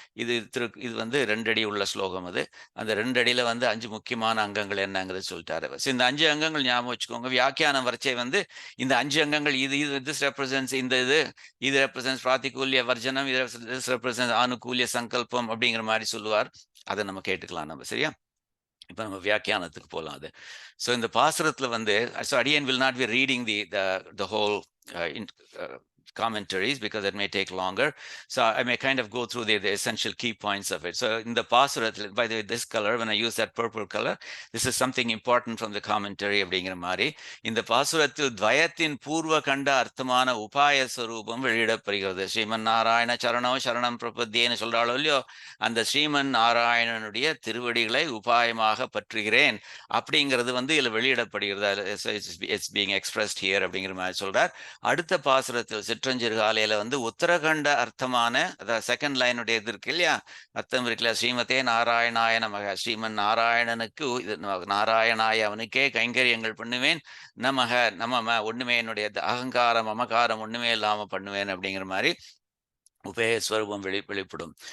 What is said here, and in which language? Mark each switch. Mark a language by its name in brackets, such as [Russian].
[Tamil] இது வந்து 2 அடி உள்ள ஸ்லோகம். அது அந்த 2 அடியில வந்து 5 முக்கியமான அங்கங்கள் என்னங்கிறது சொல்லிட்டாரு. இந்த 5 அங்கங்கள் ஞாபகம் வச்சுக்கோங்க. வியாக்கியானம் வரைச்சே வந்து இந்த 5 அங்கங்கள் இது திஸ் ரெப்ரசன்ஸ், இது ரெப்ரசன்ஸ் பிராத்திகூல்ய வர்ஜனம், இது ரெப்ரசன்ஸ் ஆனுகூல்ய சங்கல்பம் அப்படிங்கிற மாதிரி சொல்லுவார். அதை நம்ம கேட்டுக்கலாம் நம்ம. சரியா? இப்ப நம்ம வியாக்கியானத்துக்கு போகலாம். அது ஸோ இந்த பாசுரத்துல வந்து, [English] So அடியன் will not be reading the whole commentaries because it may take longer, so I may kind of go through the essential key points of it. So in the pasurathil, by the way, this color, when I use that purple color, this is something important from the commentary [Tamil] அப்படிங்கிற மாதிரி. இந்த பாசுரத்தில் துவயத்தின் பூர்வ கண்ட அர்த்தமான உபாய ஸ்வரூபம் வெளியிடப்படுகிறது. ஸ்ரீமன் நாராயண சரணோ சரணம் பிரபத்தியேன்னு சொல்றாளோ இல்லையோ, அந்த ஸ்ரீமன் நாராயணனுடைய திருவடிகளை உபாயமாக பற்றுகிறேன் அப்படிங்கிறது வந்து இதுல வெளியிடப்படுகிறது. [English] it's being expressed here [Tamil] அப்படிங்கிற மாதிரி சொல்றார். அடுத்த பாசுரத்தில் சிற்றஞ்சிறுகாலையில வந்து உத்தரகண்ட அர்த்தமான, அதாவது செகண்ட் லைனுடைய இது இருக்கு இல்லையா, அர்த்தம் இருக்குல்ல, ஸ்ரீமதே நாராயணாய நமக, ஸ்ரீமன் நாராயணனுக்கு நாராயணாய அவனுக்கே கைங்கரியங்கள் பண்ணுவேன், நம ஒண்ணுமே என்னுடைய அகங்காரம் மமகாரம் ஒண்ணுமே இல்லாம பண்ணுவேன் அப்படிங்கிற மாதிரி உபயஸ்வரூபம் வெளிப்படும்.